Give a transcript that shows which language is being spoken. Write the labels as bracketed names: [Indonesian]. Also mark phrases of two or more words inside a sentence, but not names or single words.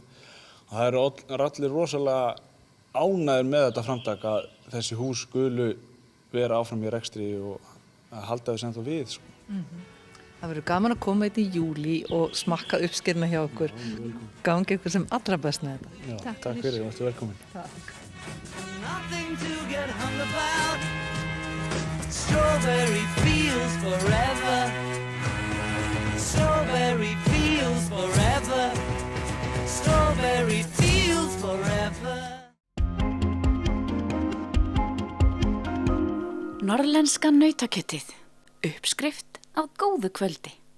[Icelandic] Og það eru allir rosalega ánægðir með þetta framtak að þessi hús skulu vera áfram í rekstri og að halda þessu ennþá við, sko. Það verður gaman að koma í júlí og smakka uppskerna hjá okkur. Gangi ykkur sem allra best með þetta. Já, takk fyrir, þú ert velkomin. Takk. [English] Nothing to get hung about. Strawberry fields forever. Strawberry fields forever. Strawberry fields forever. [Icelandic] Norðlenska nautakjötið. Uppskrift á góðu kvöldi.